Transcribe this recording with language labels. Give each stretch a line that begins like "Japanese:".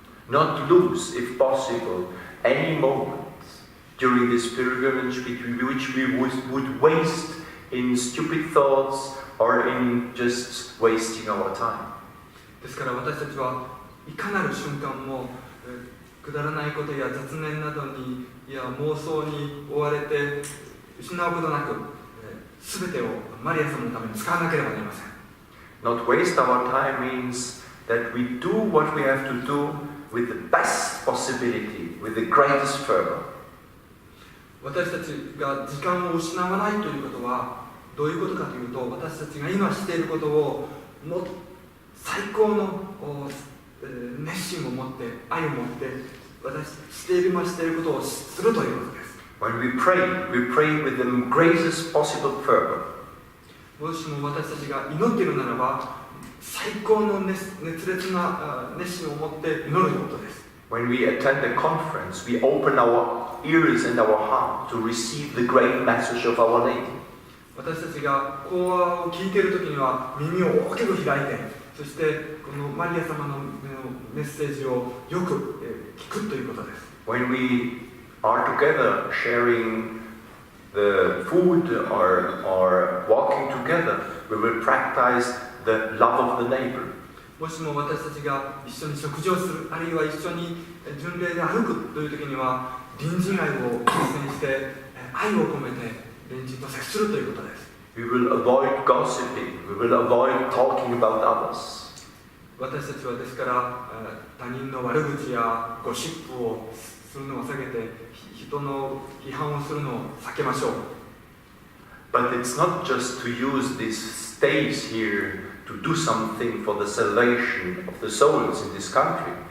English: Not lose, if possible, any moment during this pilgrimage which we would waste in stupid thoughts or in just wasting our time.
Japanese: ですから私たちはいかなる瞬間もくだらないことや雑念などにや妄想に追われて失うことなく全てをマリア様のために使わなければなりません。
English: Not waste our time means that we do what we have to do with the best possibility, with the greatest fervor.
Japanese: 私たちが時間を失わないということはどういうことかというと、私たちが今していることをも最高の熱心を持って愛を持ってしていることをするということです。
English: When we pray with the greatest possible fervor.
Japanese: もしも私たちが祈っているならば最高の熱烈な熱心を持って祈ることです。
English: When we attend a conference, we open our ears and our heart to receive the great message of Our Lady.
Japanese: 私たちが講話を聞いているときには耳を大きく開いて、そしてこのマリア様のメッセージをよく聞くということです。
English: When we are together sharing the food or walking together, we will practice the love of the neighbor.
Japanese: もしも私たちが一緒に食事をする、あるいは一緒に巡礼で歩くという時には隣人愛を実践して愛を込めて隣人と接するということです。
English: We will avoid gossiping. We will avoid talking about others.
Japanese: 私たちはですから他人の悪口やゴシップをするのを避けて人の批判をするのを避けましょう。
English: But it's not just to use this stage here to do something for the salvation of the souls in this country.